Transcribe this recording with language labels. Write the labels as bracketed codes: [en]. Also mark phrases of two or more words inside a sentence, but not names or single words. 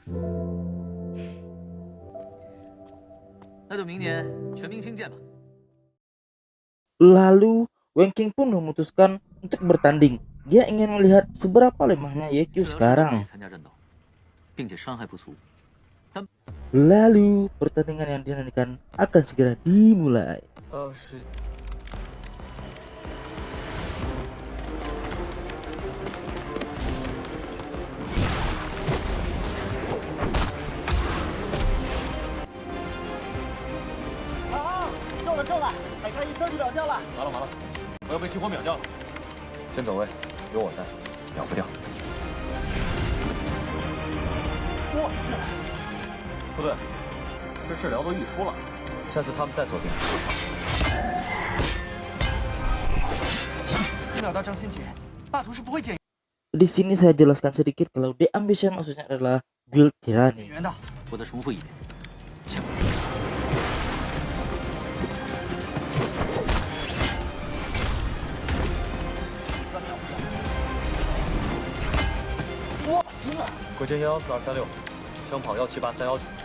[zh] 那就明年全明星见吧。 [id] Lalu Wenking pun memutuskan untuk bertanding. Dia ingin melihat seberapa lemahnya Yeqiu sekarang. [zh] 参加战斗，并且伤害不足。 [id] Lalu pertandingan yang dinantikan akan segera dimulai. [zh] 是。中了，还差1分就秒掉了。完了，我要被激活秒掉了。先走位，有我在，秒不掉。我去，不对，这治疗都溢出了，下次他们再做定。秒到张新杰，霸图是不会减 [id] Di sini saya jelaskan sedikit kalau The Ambition maksudnya adalah Guild Tyranny. [zh] 员的。我再重复一遍，请。哇，行了！国歼114-236，枪炮178-319。